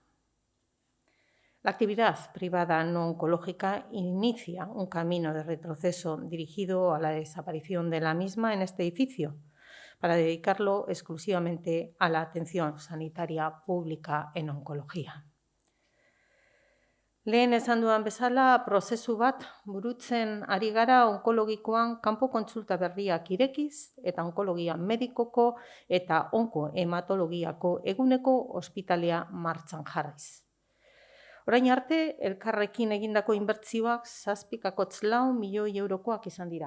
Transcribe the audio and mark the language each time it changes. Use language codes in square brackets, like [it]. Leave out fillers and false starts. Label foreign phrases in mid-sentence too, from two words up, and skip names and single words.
[es] La actividad privada no oncológica inicia un camino de retroceso dirigido a la desaparición de la misma en este edificio, para dedicarlo exclusivamente a la atención sanitaria pública en oncología. [eu] Lehen esan dudan bezala, prozesu bat burutzen ari gara onkologikoan kanpo kontsulta berriak irekiz eta onkologia medikoko eta onkohematologiako eguneko ospitalea martxan jarriz. Orain arte, elkarrekin egindako inbertsioak 7,4 milioi eurokoak izan dira.